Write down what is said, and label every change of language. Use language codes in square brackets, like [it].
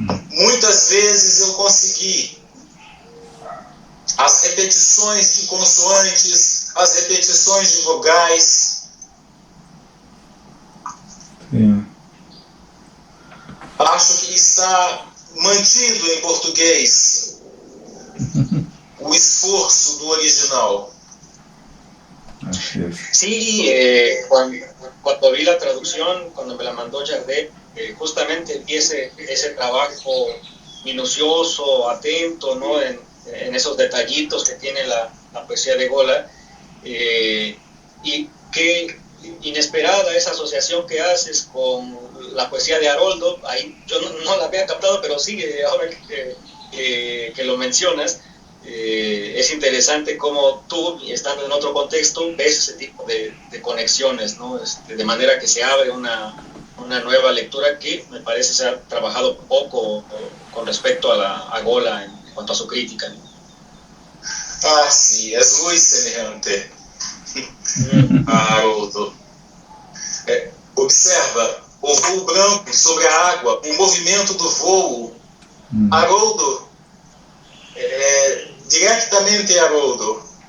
[pt] Muitas vezes eu consegui. As repetições de consoantes, as repetições de vogais. Sim. Acho que está mantido em português o esforço do original. [es] Así es. Sí, cuando vi la traducción, cuando me la mandó Jardel, justamente vi ese trabajo minucioso, atento, ¿no? En esos detallitos que tiene la poesía de Gola, y qué inesperada esa asociación que haces con la poesía de Haroldo. Ahí yo no la había captado, pero sí, ahora que lo mencionas, es interesante cómo tú, estando en otro contexto, ves ese tipo de conexiones, ¿no? De manera que se abre una nueva lectura que me parece se ha trabajado poco con respecto a Gola en cuanto a su crítica, ¿no? [pt] Ah, sim, és muito semelhante a Haroldo. Observa o voo branco sobre a água, o movimento do voo. Haroldo, diretamente Haroldo.